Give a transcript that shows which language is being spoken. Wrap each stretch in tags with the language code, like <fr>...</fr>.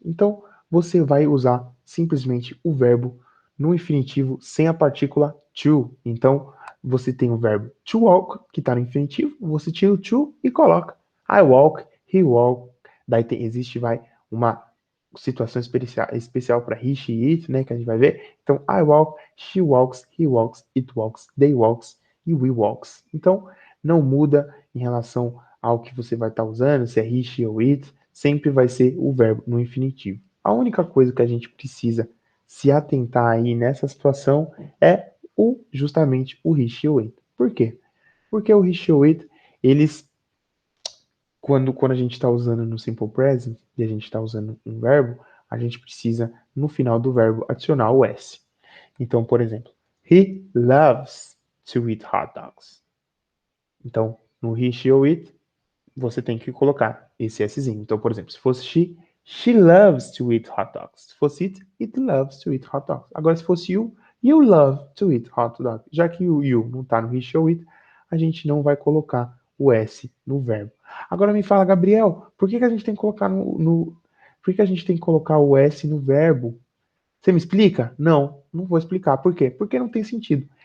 <pt>Então, você vai usar simplesmente o verbo no infinitivo sem a partícula to. Então, você tem o verbo to walk, que está no infinitivo, você tira o to e coloca</pt> <en>I walk, he walk.</en> <pt>Daí existe, uma situação especial para he, she, it, né, que a gente vai ver.</pt> <en>Então, I walk, she walks, he walks, it walks, they walks e we walks.</en> <pt>Então, não muda em relação ao que você vai estar usando, se é he, she ou it, sempre vai ser o verbo no infinitivo. A única coisa que a gente precisa se atentar aí nessa situação é justamente o he, she ou it. Por quê? Porque o he, she ou it, eles quando a gente está usando no simple present e a gente está usando um verbo, a gente precisa, no final do verbo, adicionar o S. Então, por exemplo,</pt> <en>he loves to eat hot dogs.</en> <pt>Então, no he, she ou it, você tem que colocar esse Szinho. Então, por exemplo, se fosse</pt> <en>she loves to eat hot dogs.</en> <pt>Se fosse</pt> <en>it loves to eat hot dogs.</en> <pt>Agora, se fosse</pt> <en>you love to eat hot dogs.</en> <pt>Já que o you não está no he, she ou it, a gente não vai colocar o S no verbo. Agora me fala, Gabriel, por que a gente tem que colocar por que a gente tem que colocar o S no verbo? Você me explica? Não, não vou explicar. Por quê? Porque não tem sentido.</pt>